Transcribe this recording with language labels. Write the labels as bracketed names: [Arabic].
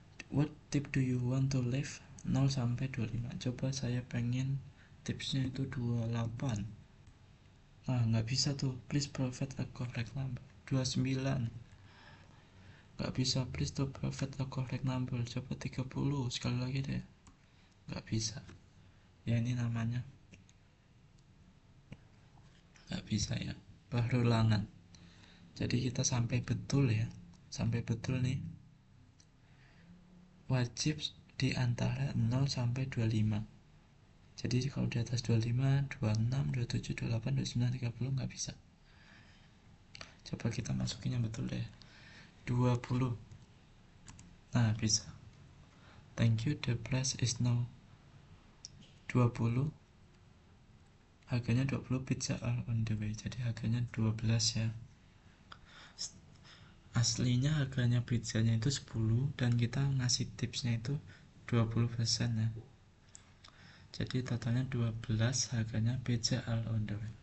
[English] What tip do you want to leave? [Indonesian] 0 sampai 25. Coba saya pengen tipsnya itu 28. Nah, nggak bisa tuh. [English] Please provide a correct number. 29. [Indonesian] Nggak bisa. [English] Please to provide a correct number. [Indonesian] Coba 30. Sekali lagi deh. Nggak bisa. Ya ini namanya nggak bisa ya. Perulangan. Jadi kita sampai betul ya. Sampai betul nih. Wajib di antara 0 sampai 25. Jadi kalau di atas 25, 26, 27, 28, 29, 30 nggak bisa. Coba kita masukin yang betul deh. 20. Nah, bisa. [English] Thank you, the price is now 20. [Indonesian] Harganya 20, [English] pizza are on the way. [Indonesian] Jadi harganya 12 ya. Aslinya harganya pizzanya itu 10 dan kita ngasih tipsnya itu 20% ya. Jadi totalnya 12, harganya [English] pizza are on the way.